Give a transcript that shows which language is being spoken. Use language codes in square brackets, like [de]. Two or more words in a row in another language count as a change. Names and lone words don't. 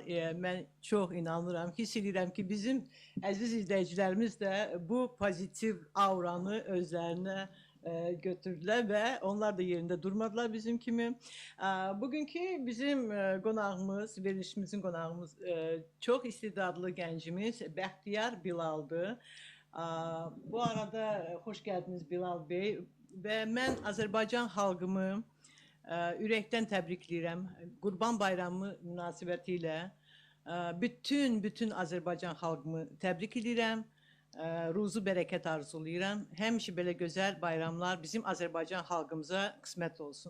[az] Mən çox inanıram, hiss edirəm ki, bizim əziz izləyicilərimiz də bu pozitiv auranı özlərinə götürdülər və onlar da yerində durmadılar bizim kimi. Bugünkü bizim qonağımız, verilişimizin qonağımız çox istedadlı gəncimiz Bəxtiyar Bilaldır. [tr] Bu arada hoş geldiniz Bilal Bey ve ben Azerbaycan [az] xalqımı ürəkdən təbrikləyirəm. Qurban Bayramı münasibətilə bütün Azərbaycan xalqımı təbrik edirəm. Ruzu bərəkət arzulayıram. Həmişə belə gözəl bayramlar bizim Azərbaycan xalqımıza qismət olsun.